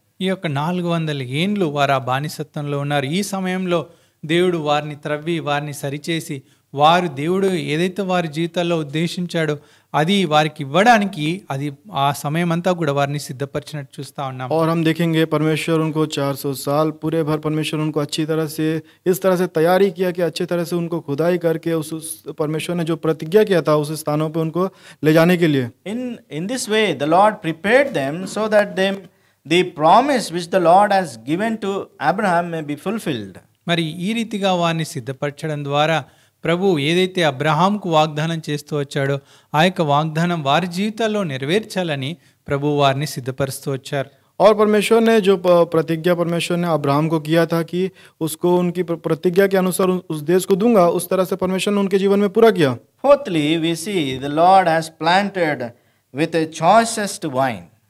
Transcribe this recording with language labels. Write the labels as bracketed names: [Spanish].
[Telugu] ఈ యొక్క 400 ఏండ్లు వారు ఆ బానిసత్వంలో ఉన్నారు. ఈ సమయంలో దేవుడు వారిని త్రవ్వి వారిని సరిచేసి వారు దేవుడు ఏదైతే వారి జీవితాల్లో ఉద్దేశించాడో అది వారికి ఇవ్వడానికి అది ఆ సమయం అంతా కూడా వారిని సిద్ధపరిచినట్టు చూస్తూ ఉన్నాం. [Hindi] और हम देखेंगे परमेश्वर उनको 400 साल पूरे भर परमेश्वर उनको अच्छी तरह से इस तरह से तैयारी किया कि अच्छी तरह से उनको खुदाई करके उस परमेश्वर ने जो प्रतिज्ञा किया था उस स्थानों पे उनको ले जाने के लिए. [English] In this way the Lord prepared them so that the promise which the Lord has given to Abraham may be fulfilled. [Telugu] మరి ఈ రీతిగా వారిని సిద్ధపరచడం ద్వారా ప్రభు ఏదైతే అబ్రహాంకు వాగ్దానం చేస్తూ వచ్చాడో ఆ యొక్క వాగ్దానం వారి జీవితాల్లో నెరవేర్చాలని ప్రభు వారిని సిద్ధపరుస్తూ వచ్చారు. [Hindi] और परमेश्वर ने जो प्रतिज्ञा परमेश्वर ने अब्राहम को किया था कि उसको उनकी प्रतिज्ञा के अनुसार उस देश को दूंगा, उस तरह से परमेश्वर ने उनके जीवन में पूरा किया. [English] Fourthly, we see the Lord has planted with a choicest wine.